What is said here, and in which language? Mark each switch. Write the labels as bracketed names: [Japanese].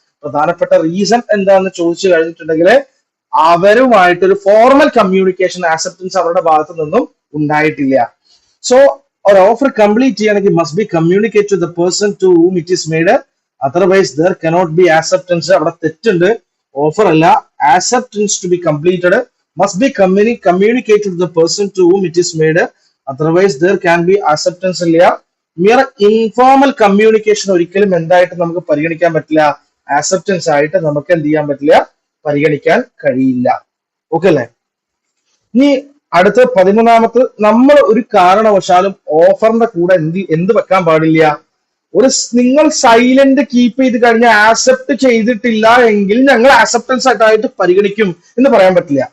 [Malayalam] പ്രധാനപ്പെട്ട റീസൺ എന്താണെന്ന് ചോദിച്ചു കഴിഞ്ഞിട്ടുണ്ടെങ്കിൽ അവരുമായിട്ടൊരു ഫോർമൽ കമ്മ്യൂണിക്കേഷൻ ആക്സെപ്റ്റൻസ് അവരുടെ ഭാഗത്തു നിന്നും ഉണ്ടായിട്ടില്ല. [English] so [Malayalam] ഒരു ഓഫർ കംപ്ലീറ്റ് ചെയ്യണമെങ്കിൽ [English] Must be communicate to the person to whom it is made, otherwise there cannot be acceptance. [Malayalam] അവിടെ തെറ്റുണ്ട്, ഓഫർ അല്ല, [English] acceptance to be completed must be communicated to the person to whom it is made, otherwise there can be acceptance [Malayalam] ഇല്ല. Mere informal communication ഒരിക്കലും എന്തായിട്ട് നമുക്ക് പരിഗണിക്കാൻ പറ്റില്ല, acceptance ആയിട്ട് നമുക്ക് എന്ത് ചെയ്യാൻ പറ്റില്ല, പരിഗണിക്കാൻ കഴിയില്ല. ഓക്കെ അല്ലേ? ഇനി അടുത്ത 13ാമത്തെ, നമ്മൾ ഒരു കാരണവശാലും ഓഫറിന്റെ കൂടെ എന്ത് വെക്കാൻ പാടില്ല, നിങ്ങൾ സൈലന്റ് കീപ്പ് ചെയ്ത് കഴിഞ്ഞാൽ ആക്സെപ്റ്റ് ചെയ്തിട്ടില്ല എങ്കിൽ ഞങ്ങൾ ആക്സെപ്റ്റൻസ് ആയിട്ട് പരിഗണിക്കും എന്ന് പറയാൻ പറ്റില്ല.